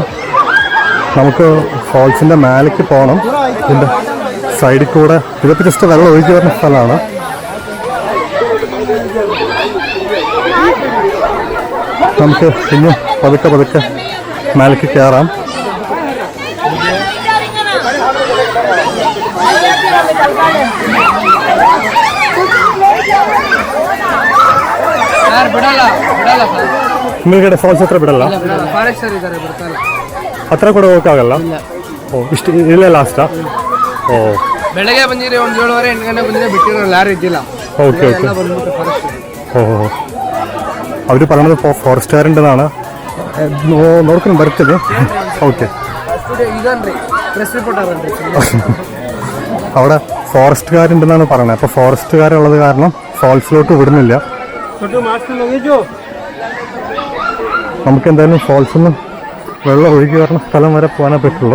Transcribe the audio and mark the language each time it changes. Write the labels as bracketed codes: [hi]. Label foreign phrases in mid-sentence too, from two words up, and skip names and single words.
[ml] നമുക്ക് ഫോൾസിൻ്റെ മേലേക്ക് പോകണം. ഇതിൻ്റെ സൈഡിൽ കൂടെ ഇതൊക്കെ ജസ്റ്റ് വെള്ളം ഒഴുകി വരുന്ന സ്ഥലമാണ്. നമുക്ക് ഇനി പതുക്കെ പതുക്കെ മേലേക്ക് കയറാം. [kn] ನಿಮಗೆ ಫಾಲ್ಸ್ ಹತ್ರ ಬಿಡಲ್ಲ, ಹತ್ರ ಕೂಡ ಹೋಗಕ್ಕಾಗಲ್ಲ. ಓ ಇಷ್ಟು ಇಲ್ಲೇ ಲಾಸ್ಟಾ? ಓ ಬೆಳಗ್ಗೆ ಬಂದಿರಿ ಒಂದು 7:30 8 ಗಂಟೆ ಬಂದಿದ್ರೆ ಬಿಟ್ಟಿರೋ ಯಾರು ಇದ್ದಿಲ್ಲ. [ml] ഓക്കെ ഓക്കെ. ഓ അവർ പറയണത് ഫോറസ്റ്റുകാരുണ്ടെന്നാണ്. നോക്കണം ബರ್ತದೆ. ഓക്കെ അവിടെ ഫോറസ്റ്റുകാരുണ്ടെന്നാണ് പറയുന്നത്. അപ്പോൾ ഫോറസ്റ്റുകാരുള്ളത് കാരണം ഫോൾസിലോട്ട് വിടുന്നില്ല. നമുക്ക് എന്തായാലും ഫോൾസിൽ നിന്ന് വെള്ളം ഒഴുകി വരുന്ന സ്ഥലം വരെ പോകാനേ പറ്റുള്ളൂ.